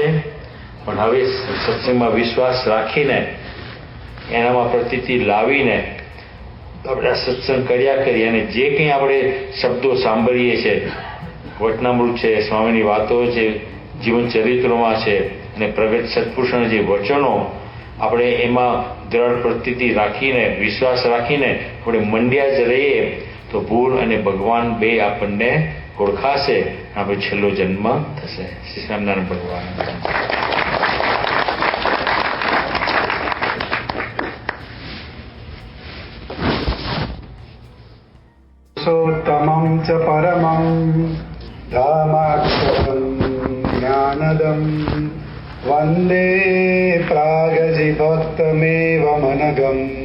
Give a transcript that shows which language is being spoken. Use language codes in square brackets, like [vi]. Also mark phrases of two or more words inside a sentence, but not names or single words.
[gu] પણ હવે સત્સંગમાં વિશ્વાસ રાખીને એનામાં પ્રતીતિ લાવીને આપણે સત્સંગ કર્યા કરીએ, અને જે કંઈ આપણે શબ્દો સાંભળીએ છીએ, વચનામૃત છે, સ્વામીની વાતો છે, જીવન ચરિત્રોમાં છે, અને પ્રગટ સત્પુરુષોના જે વચનો, આપણે એમાં દ્રઢ પ્રતીતિ રાખીને, વિશ્વાસ રાખીને આપણે મંડ્યા જ રહીએ તો ભૂલ અને ભગવાન બે આપણને ઓળખાશે, આપણે છેલ્લો જન્મ થશે. શ્રી સ્વામિનારાયણ ભગવાન. [sa] सोत्तमं च परमं धामाक्षरं ज्ञानदं वन्दे प्रागजिभक्तमेव मनगं